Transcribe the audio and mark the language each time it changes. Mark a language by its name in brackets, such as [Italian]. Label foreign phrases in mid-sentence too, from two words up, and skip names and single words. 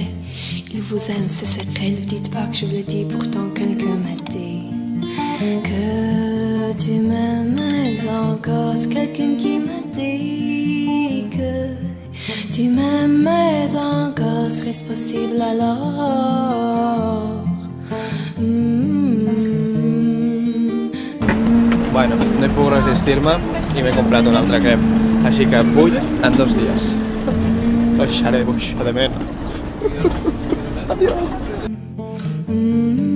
[French] Il vous aime, ce secret, ne dites pas que je le dis. Pourtant quelqu'un m'a dit que tu m'aimais encore. C'est quelqu'un qui m'a dit que tu m'aimais encore. Serait-ce possible alors? [Catalan] Bueno, no he pogut resistir-me i m'he comprat un altre crep. Així que 8 en 2 dies. Deixaré buixar de menos. Adiós.